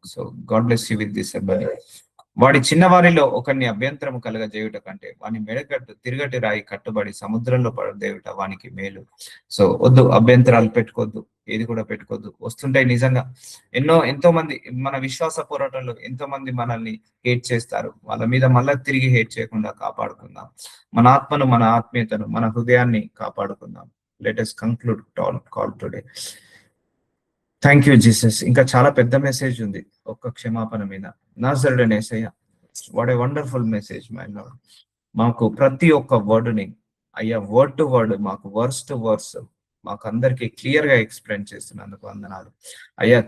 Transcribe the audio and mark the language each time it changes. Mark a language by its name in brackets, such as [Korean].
[English] So God bless you with this. [Telugu] వాడి చిన్నవారిలో ఒకరిని అభ్యంతరము కలగజేయుట కంటే వాని తిరగటి రాయి కట్టుబడి సముద్రంలో పడదేయుట వానికి మేలు. సో వద్దు, అభ్యంతరాలు పెట్టుకోవద్దు, ఏది కూడా పెట్టుకోవద్దు. వస్తుంటాయి నిజంగా, ఎంతో మంది మన విశ్వాస పోరాటంలో ఎంతో మంది మనల్ని హేట్ చేస్తారు, వాళ్ళ మీద మళ్ళా తిరిగి హేట్ చేయకుండా కాపాడుకుందాం. మన ఆత్మను, మన ఆత్మీయతను, మన హృదయాన్ని కాపాడుకుందాం. [English] Let us conclude call today. Thank you Jesus. [Telugu] ఇంకా చాలా పెద్ద మెసేజ్ ఉంది ఒక్క క్షమాపణ మీద. నాజరుడైన యేసయ్య, [English] What a wonderful message my lord. [Telugu] మాకు ప్రతి ఒక్క వర్డ్ని అయ్యా వర్డ్ టు వర్డ్, మాకు వర్స్ టు వర్స్ మాకు అందరికి క్లియర్ గా ఎక్స్ప్లెయిన్ చేస్తున్నందుకు వందనాలు అయ్యా.